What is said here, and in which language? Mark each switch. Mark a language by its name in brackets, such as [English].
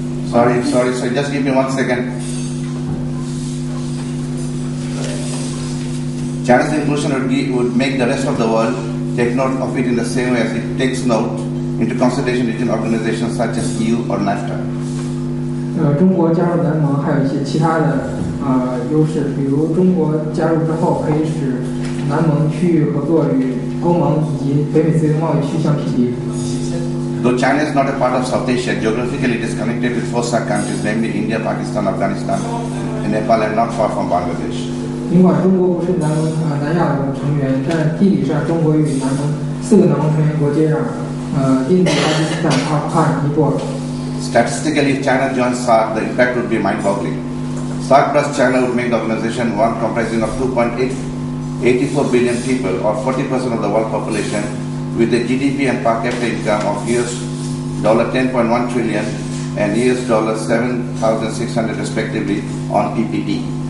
[English] Sorry, just give me 1 second. China's inclusion would make the rest of the world take note of it in the same way as it takes note into consideration within organizations such as EU or NAFTA. [Chinese] 中国加入南盟还有一些其他的优势，比如中国加入之后可以使南盟区域合作与欧盟以及北美自由贸易区相匹敌。 [English] Though China is not a part of South Asia, geographically it is connected with 4 SAARC countries, namely India, Pakistan, Afghanistan, and Nepal, and not far from Bangladesh. [Chinese] 尽管中国不是南亚的成员，但地理上中国与4个南盟成员国接壤，印度、巴基斯坦、阿富汗、尼泊尔。 [English] Statistically, if China joins SAARC, the impact would be mind-boggling. SAARC plus China would make the organization one comprising of 2.84 billion people, or 40% of the world population, with a GDP and per capita income of $10.1 trillion and $7,600 respectively on PPP.